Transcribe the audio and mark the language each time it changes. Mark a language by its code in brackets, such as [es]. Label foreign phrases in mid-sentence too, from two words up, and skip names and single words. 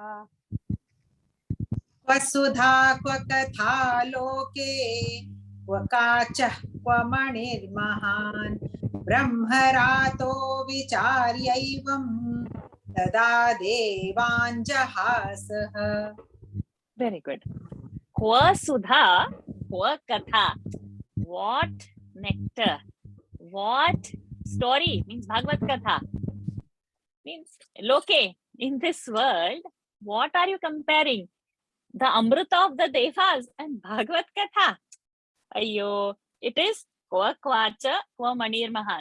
[sa] क्व सुधा क्व कथा लोके क्व काचः क्व मणिर्महान् ब्रह्मरातो विचार्यैवम् तदा देवाञ्जहासः. [en] Very good. [sa] क्व सुधा क्व कथा. [en] What nectar? What story? Means Bhagavad Katha. Means Loke. In this world, what are you comparing? The Amrita of the Devas and Bhagavad Katha. Ayyo, it is [sa] क्व काचः क्व मणिर्महान्.